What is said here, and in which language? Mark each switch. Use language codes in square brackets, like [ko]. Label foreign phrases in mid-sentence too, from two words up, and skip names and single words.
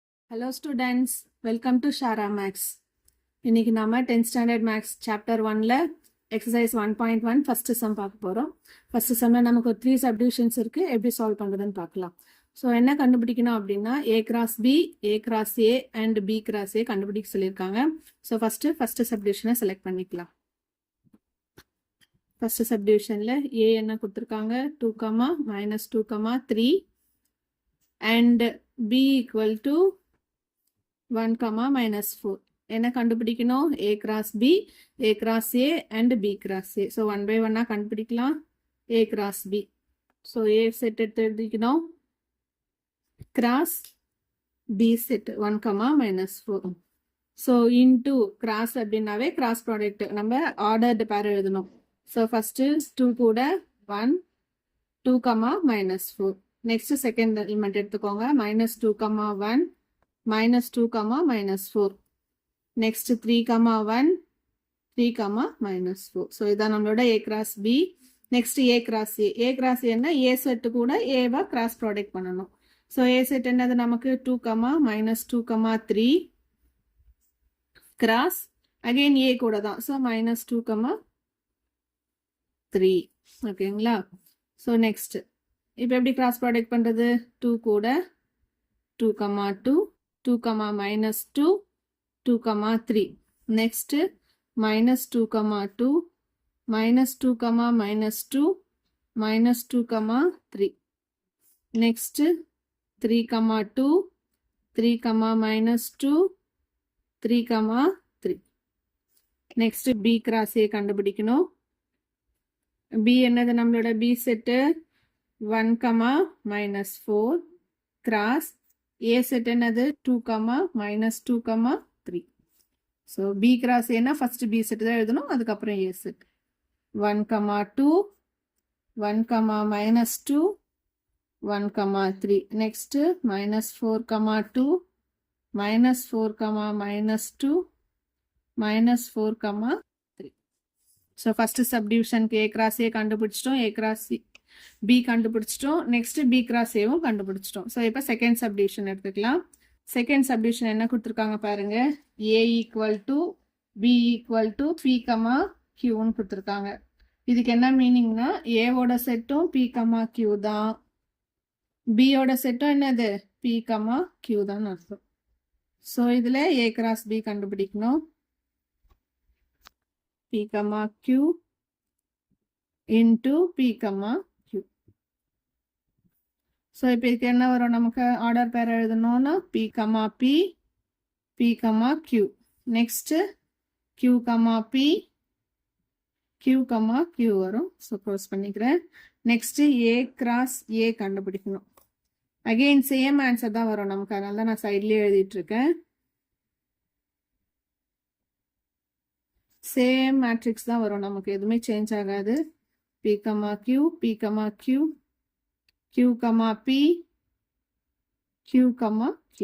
[en] Hello students, welcome to Shara Max. [ta] இன்னைக்கு நாம [en] 10th standard max chapter [ta] 1ல [en] exercise 1.1 first sum [ta] பார்க்க போறோம். [en] first sum [ta] ல நமக்கு 3 subdivisions இருக்கு. எப்படி solve பண்றதுன்னு பார்க்கலாம். ஸோ என்ன கண்டுபிடிக்கணும் அப்படின்னா [en] a cross b, a cross a and b cross a [ta] கண்டுபிடிக்க சொல்லியிருக்காங்க. ஸோ [en] first subdivisionனை select [ta] பண்ணிக்கலாம். [en] first subdivision [ta] ல a என்ன கொடுத்துருக்காங்க 2, -2, 3 [en] and b equal to [ta] 1, -4. என்ன கண்டுபிடிக்கணும் [en] a cross b, a cross a and b cross a. [ta] ஸோ 1 by 1 கண்டுபிடிக்கலாம் [en] a cross b. [ta] ஸோ a செட் எடுத்து எழுதிக்கணும் [en] cross b [ta] செட் 1, -4. ஸோ [en] into cross [ta] அப்படின்னாவே [en] cross product [ta] நம்ம [en] ordered pair [ta] எழுதணும். [en] so first [ta] 2 கூட 1, 2, -4. [en] next second element [ta] எடுத்துக்கோங்க -2, 1, -2, -4. next 3, 1, 3, -4. so இதான் நம்மளோட [en] a cross b. next a cross a. a cross a [ta] என்ன a செட் கூட a வா [en] cross product [ta] பண்ணணும். so a செட் என்னது நமக்கு 2, -2, 3 [en] cross again a [ta] கூட தான். so -2, 3. ஓகேங்களா. [en] so next [ta] இப்போ எப்படி [en] cross product [ta] பண்றது 2 கூட 2, 2, 2, -2, 2, 3. next -2, 2, -2, -2, -2, 3. next 3, 2, 3, -2, 3, 3. [en] next b cross a [ta] கண்டுபிடிக்கணும். b என்னது நம்மளோட b செட்டு 1, -4 [en] cross a [ta] செட் என்னது 2, -2, 3. [en] so b cross [ta] ஏன்னா [en] first b [ta] செட் தான் எழுதணும், அதுக்கப்புறம் a செட் 1, 2, 1, -2, 1, 3. நெக்ஸ்ட் -4, 2, -4, -2, -4, 3. [en] so first subdivision a cross a [ta] கண்டுபிடிச்சிட்டோம், [en] a cross b [ta] கண்டுபிடிச்சிட்டோம். [en] next b cross a- [ta] வும் கண்டுபிடிச்சிட்டோம். ஸோ இப்போ [en] second subdivision [ta] எடுத்துக்கலாம். [en] second subdivision [ta] என்ன கொடுத்துருக்காங்க பாருங்க. [en] a equal to b equal to p, q [ta] ன்னு கொடுத்துருக்காங்க. இதுக்கு என்ன மீனிங்னா ஏவோட செட்டும் p, q தான், b யோட செட்டும் என்னது p, q தான் அர்த்தம். ஸோ இதில் [en] a cross b [ta] கண்டுபிடிக்கணும். p, q இன்டு p, q. ஸோ இப்போ இதுக்கு என்ன வரும் நமக்கு [en] order pair [ta] எழுதணும்னா p, p, q. நெக்ஸ்ட் q, p, q, q வரும். [en] so close [ta] பண்ணிக்கிறேன். [en] next a cross a [ta] கண்டுபிடிக்கணும். [en] again same answer [ta] தான் வரும் நமக்கு, அதனால தான் நான் சைட்லேயே எழுதிட்டு இருக்கேன். [en] same matrix [ta] தான் வரும் நமக்கு, எதுவுமே சேஞ்ச் ஆகாது. p, q, p, q, q, p, q, q.